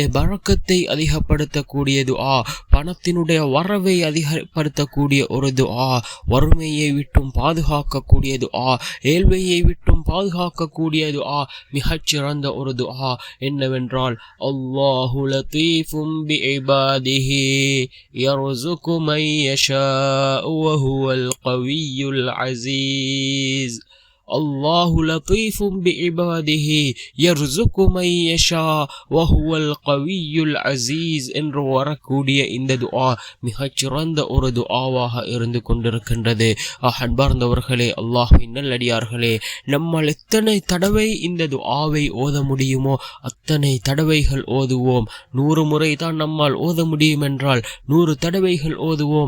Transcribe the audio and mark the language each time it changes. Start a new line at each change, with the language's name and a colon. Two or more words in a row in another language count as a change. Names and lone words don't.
Tamil: பரக்கத்தை அதிகப்படுத்தக்கூடிய துஆ, பணத்தினுடைய வரவை அதிகப்படுத்தக்கூடிய ஒரு துஆ, வறுமையை விட்டும் பாதுகாக்கக்கூடிய துஆ, ஏழ்மையை விட்டும் பாதுகாக்கக்கூடிய துஆ, மிகச்சிறந்த ஒரு துஆ என்னவென்றால்,
Arabic: الله لطيف بعباده يرزق من يشاء وهو القوي العزيز. الله لطيف بعباده يرزق من يشاء وهو القوي العزيز
Tamil: என்று வரக்கூடிய இந்த துஆ மிகச்சிறந்த ஒரு துஆவாக இருந்து கொண்டிருக்கின்றது. அன்பார்ந்தவர்களே, அல்லாஹ்வின் நல்லடியார்களே, நம்மால் எத்தனை தடவை இந்த துஆவை ஓத முடியுமோ அத்தனை தடவைகள் ஓதுவோம். 100 முறை தான் நம்மால் ஓத முடியும் என்றால் 100 தடவைகள் ஓதுவோம்.